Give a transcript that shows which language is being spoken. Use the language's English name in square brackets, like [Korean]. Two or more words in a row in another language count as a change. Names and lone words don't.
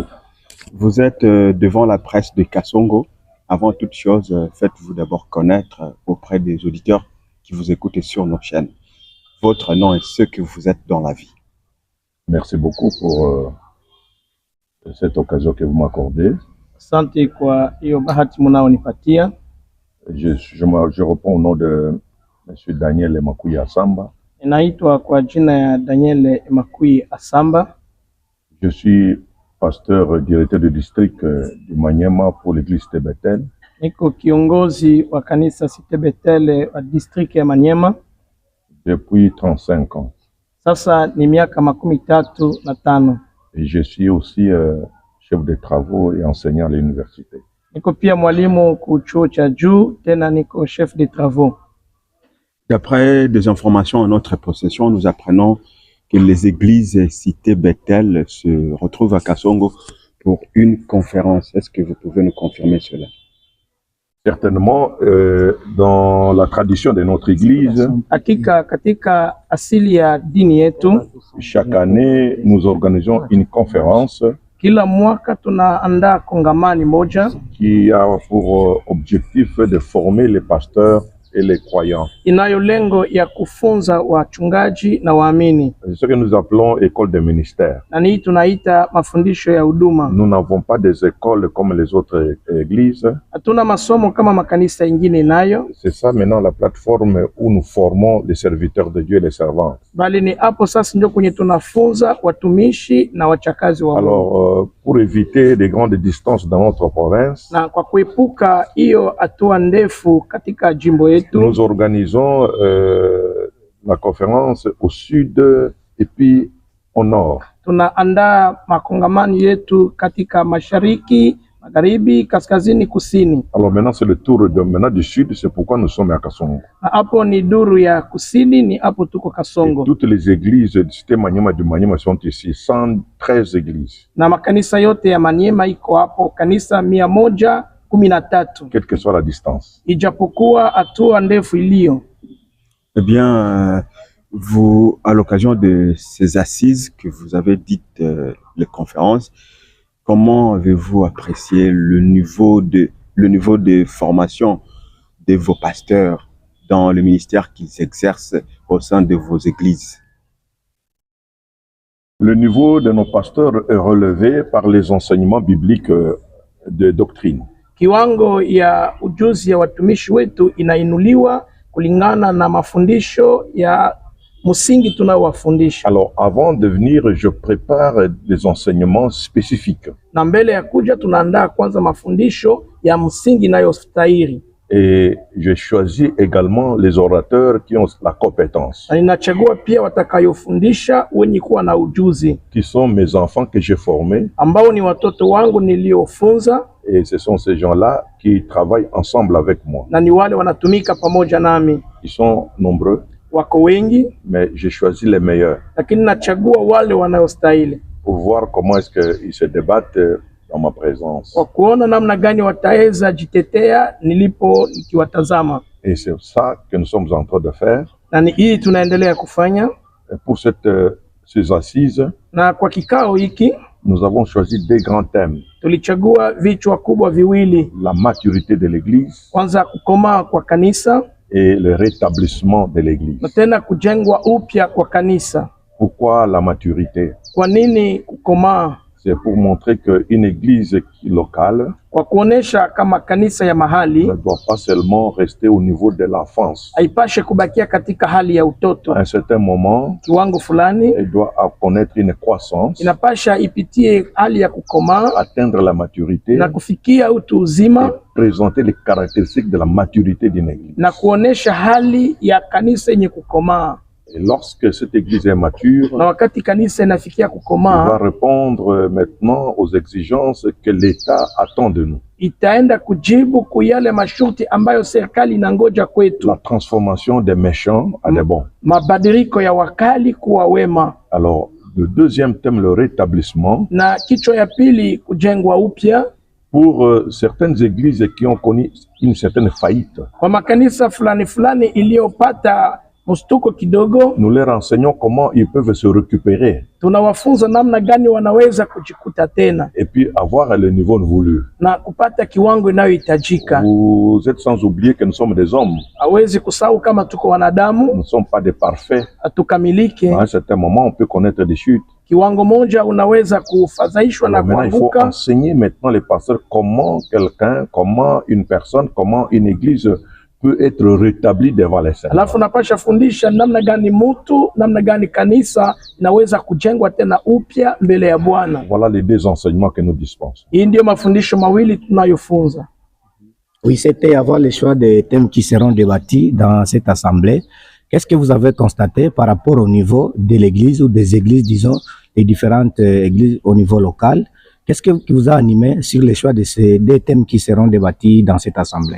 [French] vous êtes devant la presse de Kasongo. Avant toute chose, faites-vous d'abord connaître auprès des auditeurs qui vous écoutent sur nos chaînes. Votre nom et ce que vous êtes dans la vie. Merci beaucoup pour cette occasion que vous m'accordez. [Swahili] Asante kwa hiyo bahati mnaonipatia. [French] Je reprends au nom de M. Daniel Emakuyi Asamba. [Swahili] Ninaitwa kwa jina ya Daniel Emakuyi Asamba. [French] Je suis pasteur directeur de district du Maniema pour l'église Cité Bethel. [Swahili] Niko kiongozi wa kanisa Cité Bethel wa district ya Maniema [French] Depuis 35 ans. [Swahili] Sasa ni miaka 35. [French] Et je suis aussi chef de travaux et enseignant à l'université. [Swahili] Niko pia mwalimu ku chuo cha juu, tena niko [French] chef de travaux. D'après des informations en notre possession, nous apprenons que les églises Cité Bethel se retrouvent à Kasongo pour une conférence. Est-ce que vous pouvez nous confirmer cela? Certainement, dans la tradition de notre église, [Swahili] Hakika katika asili ya dini yetu, [French] chaque année, nous organisons une conférence [Swahili] kila mwaka tunaandaa kongamani moja [French] qui a pour objectif de former les pasteurs et les croyants. [Swahili] inayo lengo ya kufunza wachungaji na waamini. [French] C'est ce que nous appelons école de ministère. [Swahili] Na hii tunaita mafundisho ya huduma. [French] Nous n'avons pas des écoles comme les autres églises. [Swahili] Hatuna masomo kama makanisa ingine nayo. [French] C'est ça maintenant la plateforme où nous formons les serviteurs de Dieu et les servantes. [Swahili] Bali ni hapo sasa ndio kwenye tunafunza watumishi na wachakazi wa Mungu. [French] Alors, pour éviter des grandes distances dans notre province, [Swahili] Na kwa kuepuka hiyo hatua ndefu katika jimbo yetu, [French] nous organisons la conférence au sud et puis au nord. [Swahili] tunaandaa makongamano yetu katika mashariki, magharibi, kaskazini, kusini. [French] Alors maintenant c'est le tour du sud, c'est pourquoi nous sommes à Kasongo. [Swahili] Na hapo ni duru ya kusini, ni hapo tuko [French] Et Kasongo. toutes les églises de Cité Maniema du Maniema sont ici, 113 églises, [Swahili] Na makanisa yote ya Maniema iko hapo, kanisa 113, [French] quelle que soit la distance. [Swahili] ijapokuwa hatua ndefu iliyo. [French] Eh bien, vous, à l'occasion de ces assises que vous avez dites, les conférences, comment avez-vous apprécié le niveau de formation de vos pasteurs dans le ministère qu'ils exercent au sein de vos églises? Le niveau de nos pasteurs est relevé par les enseignements bibliques de doctrine. [Swahili] Kiwango ya ujuzi ya watumishi wetu inainuliwa kulingana na mafundisho ya msingi tunayowafundisha. [French] Alors avant de venir, je prépare des enseignements spécifiques. [Swahili] Na mbele ya kuja tunaandaa kwanza mafundisho ya msingi inayostahili. [French] Et je choisis également les orateurs qui ont la compétence, [Swahili] Na ninachagua pia watakayofundisha wenye kuwa na ujuzi, [French] qui sont mes enfants que j'ai formés. [Swahili] ambao ni watoto wangu niliofunza, [French] Et ce sont ces gens-là qui travaillent ensemble avec moi. [Swahili] na ni wale wanatumika pamoja nami. [French] Ils sont nombreux, [Swahili] Wako wengi, [French] mais j'ai choisi les meilleurs [Swahili] lakini nachagua wale wanayostahili, [French] pour voir comment est-ce qu'ils se débattent dans ma présence. [Swahili] kwa kuona namna gani wataweza jitetea nikiwatazama. [French] Et c'est ça que nous sommes en train de faire. [Swahili] Na ni hii tunaendelea kufanya. [French] Et pour ces assises, [Swahili] Na kwa kikao hiki [French] nous avons choisi des grands thèmes. [Swahili] tulichagua vichwa kubwa viwili. [French] La maturité de l'Église [Swahili] Kwanza, kukomaa kwa kanisa, [French] et le rétablissement de l'Église. [Swahili] na tena kujengwa upya kwa kanisa. [French] Pourquoi la maturité? [Swahili] Kwa nini kukomaa? [French] C'est pour montrer qu'une église locale [Swahili] Kwa kuonesha kama kanisa ya mahali [French] ne doit pas seulement rester au niveau de l'enfance. [Swahili] haipashe kubakia katika hali ya utoto. [French] À un certain moment, [Swahili] Kiwango fulani [French] elle doit connaître une croissance, [Swahili] inapasha ipitie hali ya kukomaa [French] atteindre la maturité [Swahili] na kufikia utu uzima, [French] et présenter les caractéristiques de la maturité d'une église. [Swahili] na kuonesha hali ya kanisa yenye kukomaa. [French] Et lorsque cette église est mature, [Swahili] Na wakati kanisa inafikia [French] elle va [Swahili] kukomaa, [French] répondre maintenant aux exigences que l'État attend de nous. [Swahili] itaenda kujibu kuyale masharti ambayo serikali inangoja kwetu. [French] La transformation des méchants à des bons. [Swahili] Mabadiliko ya wakali kuwa wema. [French] Alors, le deuxième thème, le rétablissement. [Swahili] Na kichwa ya pili, kujengwa upya. [French] Pour certaines églises qui ont connu une certaine faillite, [Swahili] Kwa makanisa fulani fulani iliyopata mshtuko kidogo, [French] nous leur enseignons comment ils peuvent se récupérer [Swahili] tunawafunza namna gani wanaweza kujikuta tena [French] et puis avoir le niveau voulu. [Swahili] na kupata kiwango inayohitajika. [French] Vous êtes sans oublier que nous sommes des hommes. [Swahili] Hawezi kusahau kama tuko wanadamu, [French] Nous ne sommes pas des parfaits. [Swahili] hatukamilike. [French] À un certain moment, on peut connaître des chutes. [Swahili] Kiwango moja unaweza kufadhaishwa na [French] Alors maintenant, il faut [Swahili] kuanguka. [French] enseigner maintenant les pasteurs comment quelqu'un, comment une personne, comment une église peut être rétablie devant les Seigneurs. [Swahili] Alafu napasha fundisha namna gani mtu, namna gani kanisa inaweza kujengwa tena upya mbele ya Bwana. [French] Voilà les deux enseignements que nous dispensons. [Swahili] Hii ndio mafundisho mawili tunayofunza. [French] Oui, c'était avoir le choix des thèmes qui seront débattus dans cette assemblée. Qu'est-ce que vous avez constaté par rapport au niveau de l'église ou des églises, disons, les différentes églises au niveau local? Qu'est-ce qui vous a animé sur le choix de ces deux thèmes qui seront débattus dans cette assemblée?